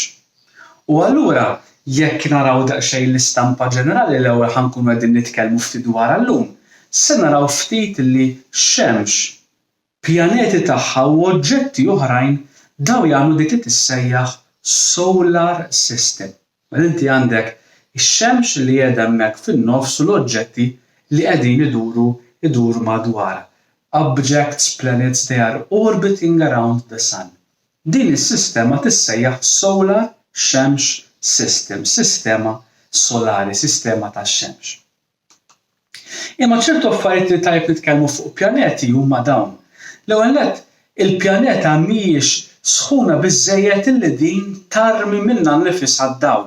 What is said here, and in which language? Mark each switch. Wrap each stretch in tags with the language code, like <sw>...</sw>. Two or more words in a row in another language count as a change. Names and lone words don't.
<mt>U allura jekk naraw daqsxejn l-istampa ġenerali l-ewwel ħankunu qegħdin nitkellmu ftit dwarha llum, se naraw ftit li xemx, pjaneti tagħha u oġġetti oħrajn daw jagħmlu dik li tissejjaħ</mt> <en>solar system.</en> <mt>Mela inti għandek ix-xemx li qiegħda hemmhekk fin-nofs u l-oġġetti li qegħdin iduru madwarha.</mt> <en>Objects, planets, they are orbiting around the sun.</en> <mt>Din is-sistema tissejjaħ solar xemx system, sistema solari, sistema tax-xemx. Imma ċertu affarijiet li tajb nitkellmu fuq pjaneti huma dawn. L-ewwel nett il-pjaneta mhijiex sħuna biżżejjed illi din tarmi minnha nnifisha d-dawl.</mt>